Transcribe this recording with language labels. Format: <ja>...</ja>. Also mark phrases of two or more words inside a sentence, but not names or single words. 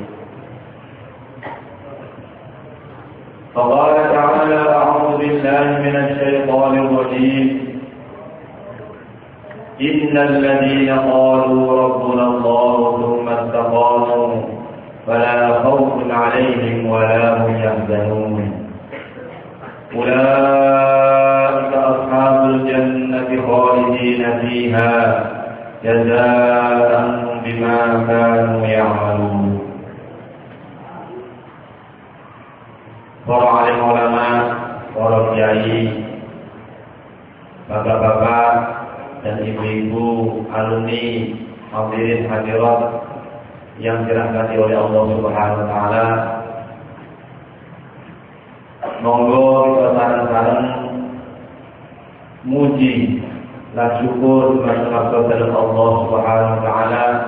<ar>فقال تعالى أعوذ بالله من الشيطان الرجيم إن الذين قالوا ربنا الله ثم استقاموا فلا خوف عليهم ولا هم يحزنون أولئك أصحاب الجنة خالدين فيها جزاء بما كانوا يعملون.</ar> <id>Para alim ulama, para kiai, bapak-bapak dan ibu-ibu, alumni, hadirin hadirat yang dirahmati oleh Allah</id> <ar>سبحانه وتعالى.</ar> <jv>Monggo kita bareng-bareng muji</jv> <id>dan syukur kepada</id> <jv>Allah</jv> <ar>سبحانه وتعالى,</ar>